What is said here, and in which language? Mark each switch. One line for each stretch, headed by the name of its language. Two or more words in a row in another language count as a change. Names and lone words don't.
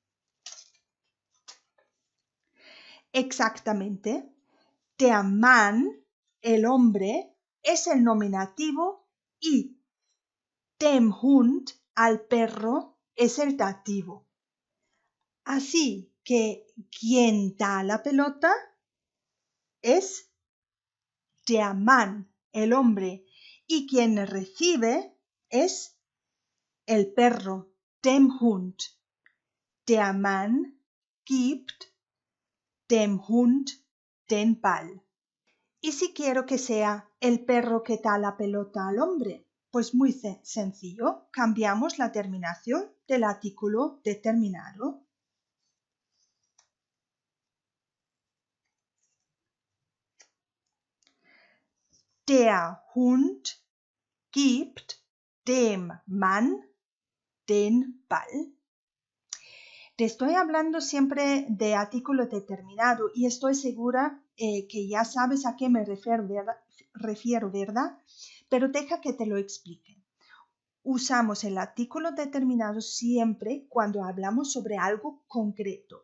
Spanish: Exactamente,
German: der Mann,
Spanish: el hombre, es el nominativo y
German: dem Hund,
Spanish: al perro, es el dativo. Así que quien da la pelota es
German: der Mann,
Spanish: el hombre, y quien recibe es el perro,
German: dem Hund. Der Mann gibt dem Hund den Ball.
Spanish: ¿Y si quiero que sea el perro que da la pelota al hombre? Pues muy sencillo, cambiamos la terminación del artículo determinado.
German: Der Hund gibt dem Mann den Ball.
Spanish: Te estoy hablando siempre de artículo determinado y estoy segura que ya sabes a qué me refiero, ¿verdad? Pero deja que te lo explique. Usamos el artículo determinado siempre cuando hablamos sobre algo concreto.